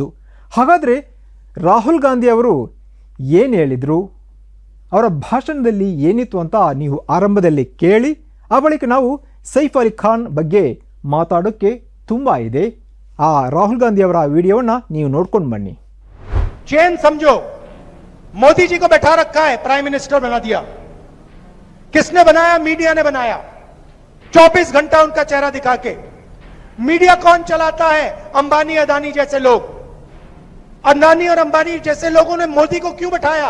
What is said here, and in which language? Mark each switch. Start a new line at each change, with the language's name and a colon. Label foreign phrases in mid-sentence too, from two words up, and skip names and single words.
Kannada: ಹಾಗಾದರೆ ರಾಹುಲ್ ಗಾಂಧಿಯವರು ಏನು ಹೇಳಿದರು, ಅವರ ಭಾಷಣದಲ್ಲಿ ಏನಿತ್ತು ಅಂತ ನೀವು ಆರಂಭದಲ್ಲಿ ಕೇಳಿ. ಆ ಬಳಿಕ ನಾವು ಸೈಫ್ ಅಲಿ ಖಾನ್ ಬಗ್ಗೆ ಮಾತಾಡೋಕ್ಕೆ ತುಂಬ ಇದೆ. ಆ ರಾಹುಲ್ ಗಾಂಧಿಯವರ ವಿಡಿಯೋವನ್ನು ನೀವು ನೋಡ್ಕೊಂಡು ಬನ್ನಿ.
Hindi: चैन समझो, मोदी जी को बैठा रखा है,
English: prime minister
Hindi: बना दिया. किसने बनाया? मीडिया ने बनाया. 24 घंटा उनका चेहरा दिखा के. मीडिया कौन चलाता है? अंबानी अदानी जैसे लोग. अदानी और अंबानी जैसे लोगों ने मोदी को क्यों बैठाया?